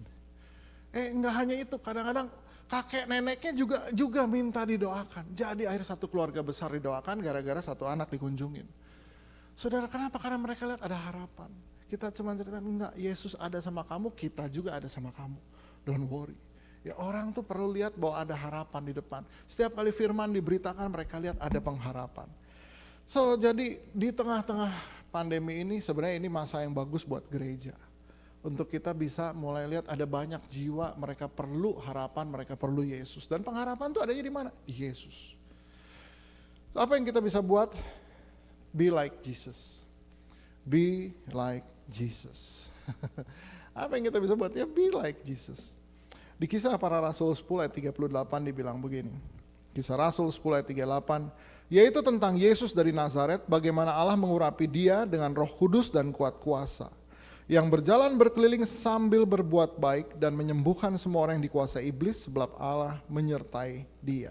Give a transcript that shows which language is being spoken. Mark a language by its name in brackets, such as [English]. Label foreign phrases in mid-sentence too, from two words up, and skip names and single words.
[Indonesian] Enggak hanya itu, kadang-kadang kakek neneknya juga minta didoakan. Jadi akhirnya satu keluarga besar didoakan gara-gara satu anak dikunjungin. Saudara, kenapa? Karena mereka lihat ada harapan. Kita cuma cerita, enggak, Yesus ada sama kamu, kita juga ada sama kamu. [English] Don't worry. [Indonesian] Ya orang tuh perlu lihat bahwa ada harapan di depan. Setiap kali firman diberitakan mereka lihat ada pengharapan. So jadi di tengah-tengah pandemi ini sebenarnya ini masa yang bagus buat gereja. Untuk kita bisa mulai lihat ada banyak jiwa mereka perlu harapan, mereka perlu Yesus. Dan pengharapan tuh adanya di mana? Di Yesus. Apa yang kita bisa buat? [English] Be like Jesus. Be like Jesus. [Indonesian] Apa yang kita bisa buat? Ya [English] be like Jesus. [Indonesian] Di Kisah Para Rasul 10 ayat 38 dibilang begini. Kisah Rasul 10 ayat 38, yaitu tentang Yesus dari Nazaret, bagaimana Allah mengurapi dia dengan Roh Kudus dan kuat kuasa, yang berjalan berkeliling sambil berbuat baik dan menyembuhkan semua orang yang dikuasai iblis sebab Allah menyertai dia.